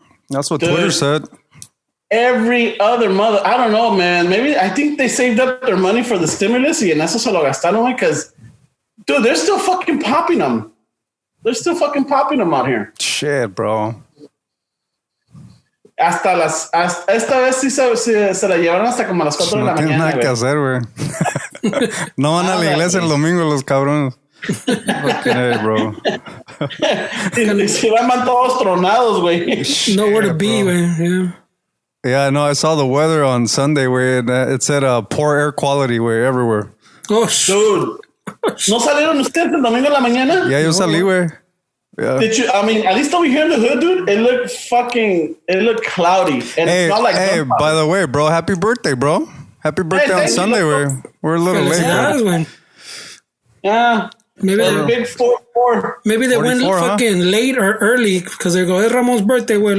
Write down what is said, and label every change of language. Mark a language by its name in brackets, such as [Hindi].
[English] That's what Twitter said. Every other mother, I don't know, man. Maybe I think they saved up their money for the stimulus [Spanish] y en eso se lo gastaron, [English] because, dude, they're still fucking popping them. They're still fucking popping them out here. Shit, bro. [Spanish] Esta vez sí se la llevaron hasta como a las 4 de la mañana. No tienen nada que hacer, güey. No van a la iglesia el domingo los cabrones. [English] Okay, bro. [Spanish] Y se van todos tronados, güey. [English] Nowhere to be, güey. Yeah, no, I saw the weather on Sunday where it said poor air quality where everywhere. Oh, dude. [Spanish] ¿No salieron ustedes el domingo en la mañana? Yeah, yo salí, güey. Yeah. [English] At least over here in the hood, dude, it looked cloudy. And it's not like by the way, bro, happy birthday, bro. Happy birthday on Sunday. We're a little late, bro. Yeah. Maybe big 4-4. Maybe they went fucking late or early because they go, it's Ramon's birthday, güey.